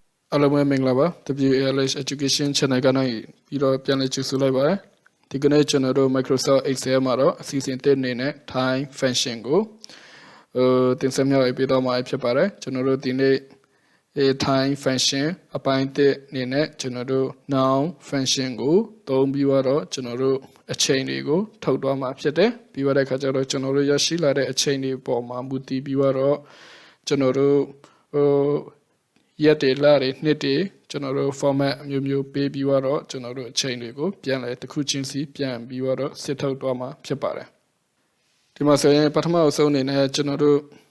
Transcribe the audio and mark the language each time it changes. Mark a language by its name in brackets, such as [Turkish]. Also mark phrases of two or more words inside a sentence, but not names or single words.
[Burmese] အားလုံးပဲမင်္ဂလာပါ WALH Education Channel ကနေပြီးတော့ပြန်လည်ကြိုဆိုလိုက်ပါတယ်ဒီကနေ့ကျွန်တော်တို့ Microsoft Excel မှာတော့အစီအစဉ်တစ်အနေနဲ့ [English] time function [Burmese] ကိုတင်ဆက် မြောက်ပေးတော့မှာဖြစ်ပါတယ်ကျွန်တော်တို့ဒီနေ့ [English] time function [Burmese] အပိုင်းတစ်အနေနဲ့ကျွန်တော်တို့ [English] noun function [Burmese] ကိုသုံးပြီးတော့ကျွန်တော်တို့အချိန်တွေကိုထုတ်သွားမှာဖြစ်တယ်ပြီးတော့ခါကျတော့ကျွန်တော်တို့ရရှိလာတဲ့အချိန်တွေပေါ်မှာမူတည်ပြီးတော့ကျွန်တော်တို့ရက်တွေလတွေနှစ်တွေကျွန်တော်တို့ format အမျိုးမျိုးပေးပြီးတော့ကျွန်တော်တို့အချိန်တွေကိုပြန်လဲတစ်ခုချင်းစီပြန်ပြီးတော့စစ်ထုတ်သွားမှာဖြစ်ပါတယ်ဒီမှာဆိုရင်ပထမအဆုံးအနေနဲ့ကျွန်တော်တို့